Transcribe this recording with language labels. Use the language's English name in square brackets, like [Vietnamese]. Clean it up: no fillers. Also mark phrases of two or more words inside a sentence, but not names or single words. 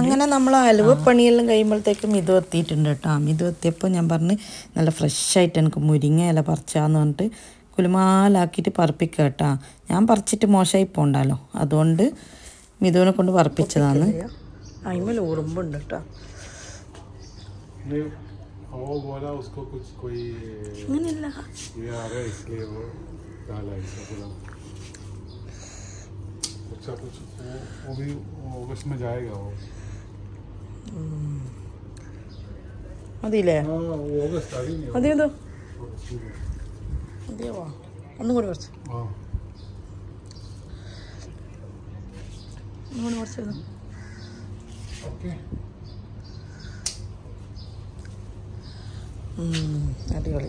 [Malayalam] അങ്ങനെ നമ്മൾ അലുവ പണിയെല്ലാം കഴിയുമ്പോഴത്തേക്കും മിതു എത്തിയിട്ടുണ്ട് കേട്ടോ. മിതു എത്തിയപ്പോൾ ഞാൻ പറഞ്ഞ് നല്ല ഫ്രഷായിട്ട് എനിക്ക് മുരിങ്ങ ഇല പറിച്ചാന്ന് പറഞ്ഞിട്ട് കുലുമാലാക്കിയിട്ട് പറപ്പിക്കുക കേട്ടോ. ഞാൻ പറിച്ചിട്ട് മോശമായി പോകണ്ടല്ലോ, അതുകൊണ്ട് മിതുവിനെ കൊണ്ട് പറപ്പിച്ചതാണ്. അതിന്മേൽ ഉറുമ്പുണ്ട് കേട്ടോ. [Hindi] वो बोला उसको कुछ कोई ये आ रहा है इसलिए वो डाला ऐसा बोला। अच्छा कुछ वो भी अगस्त में जाएगा वो। [Malayalam] അതില്ലേ [Hindi] हाँ वो अगस्त आ रही है। [Malayalam] അതെയോ അതെയോ ഒന്നും കൂടി കുറച്ച് [Hindi] हाँ [Malayalam] ഒന്നും കൂടി കുറച്ച് [Hindi] ओके [Malayalam] അടിപൊളി.